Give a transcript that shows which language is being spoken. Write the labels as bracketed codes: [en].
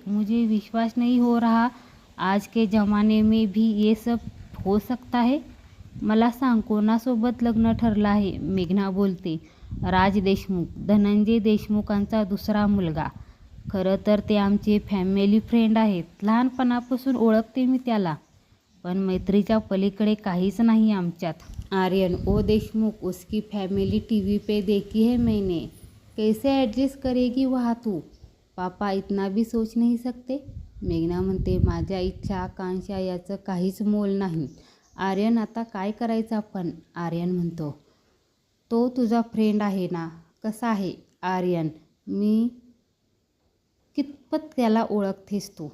[hi] मुझे विश्वास नहीं हो रहा. आज के ज़माने में भी ये सब हो सकता है? [mr] मला सांग, कोणासोबत लग्न ठरलं आहे? मेघना बोलते, राज देशमुख, धनंजय देशमुखांचा दुसरा मुलगा. खरं तर ते आमचे फॅमिली फ्रेंड आहेत. लहानपणापासून ओळखते मी त्याला. पण मैत्रीच्या पलीकडे काहीच नाही आमच्यात. [hi] आर्यन, ओ देशमुख, उसकी फैमिली टीवी पे देखी है मैंने. कैसे एडजस्ट करेगी वहाँ तू? पापा इतना भी सोच नहीं सकते? [mr] मेघना म्हणते, माझ्या इच्छा आकांक्षा याचं काहीच मोल नाही. आर्यन, आता काय करायचं आपण? आर्यन म्हणतो, तो तुझा फ्रेंड आहे ना? कसा आहे? आर्यन, मी कितपत त्याला ओळखतेस तू?